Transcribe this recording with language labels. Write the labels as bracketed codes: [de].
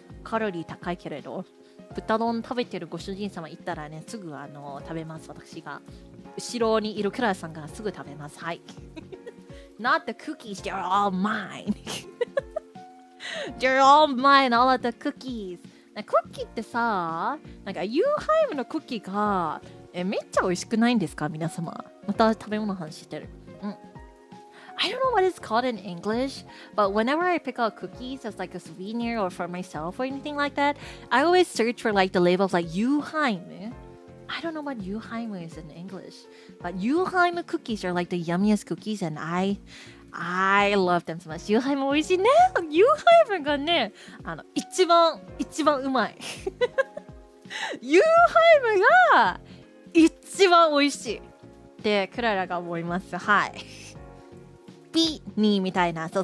[ja] カロリー高いけれど、豚丼食べてるご主人様行ったらね、すぐ食べます、私が。後ろにいるクララさんがすぐ食べます。はい。 [en] Not the cookies, they're all mine. They're all mine, all of the cookies. [ja] クッキーってさ、なんかユーハイムのクッキーがめっちゃ美味しくないんですか皆様。また食べ物の話してる。 [en] I don't know what it's called in English, but whenever I pick out cookies as like a souvenir or for myself or anything like that, I always search for like the label of like Yuhaim. I don't know what Yuhaim is in English, but Yuhaim cookies are like the yummiest cookies and I love them so much. [ja] Yuhaim 美味しいね。Yuhaim がね、一番うまい。 Yuhaim が一番美味しい。ってクララが思います。はい。ピニーみたいな。そう。